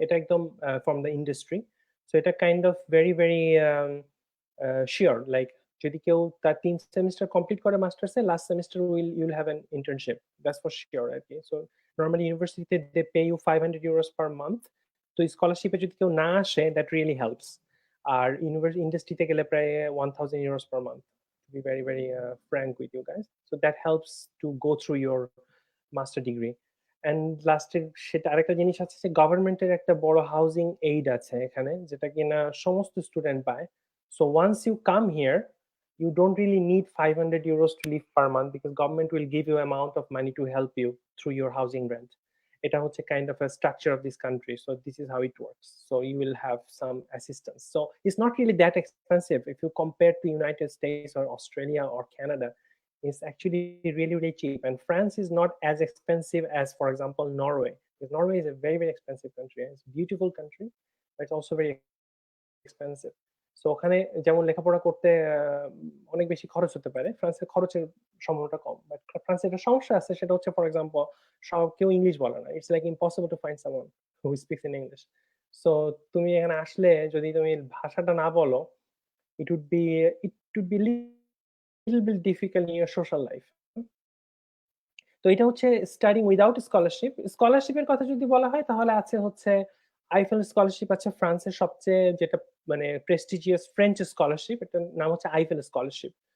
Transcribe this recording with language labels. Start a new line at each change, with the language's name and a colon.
English: এটা একদম from the industry, so এটা kind of very very sure, like
Bangla: যদি কেউ তার 3 সেমিস্টার কমপ্লিট করে মাস্টার্সে last semester
English: you'll have an internship, that's for sure. Okay, so normally university they pay you 500 euros per month.
Bangla: তো স্কলারশিপে যদি কেউ না আসে দ্যাট রিয়েলি হেল্পস।
English: আর ইন্ডাস্ট্রিতে গেলে প্রায় 1000 euros per month, to be very very frank with you guys, so that helps to go through your master degree.
Bangla: And লাস্টে সেটা আরেকটা জিনিস আছে যে গভর্নমেন্টের একটা বড় হাউজিং এইড আছে এখানে যেটা কিনা সমস্ত স্টুডেন্ট পায়।
English: So once you come here you don't really need 500 euros to live per month because government will give you amount of money to help you through your housing rent. এটা হচ্ছে kind of a structure of this country, so this is how it works. So you will have some assistance, so it's not really that expensive if you compare to United States or Australia or Canada. It's actually really really cheap, and France is not as expensive as for example Norway, because Norway is a very very expensive country. It's a beautiful country but it's also very expensive.
Bangla: So ওখানে যেমন লেখাপড়া করতে অনেক বেশি খরচ হতে পারে, ফ্রান্সের খরচের সম্ভাবনাটা কম। বাট ফ্রান্সে একটা সমস্যা আছে, সেটা হচ্ছে ফর এক্সাম্পল সব কেউ ইংলিশ বলে না,
English: It's like impossible to find someone who speaks in English.
Bangla: So তুমি এখানে আসলে যদি তুমি ভাষাটা না বলো
English: it would be little bit difficult in your social life.
Bangla: তো এটা হচ্ছে স্টাডিং উইদাউট স্কলারশিপ। স্কলারশিপের কথা যদি বলা হয় তাহলে আছে হচ্ছে আইফেল স্কলারশিপ আছে ফ্রান্সের সবচেয়ে যেটা মানে প্রেস্টিজিয়াস ফ্রেঞ্চ স্কলারশিপ, এটার নাম হচ্ছে আইফেল স্কলারশিপ।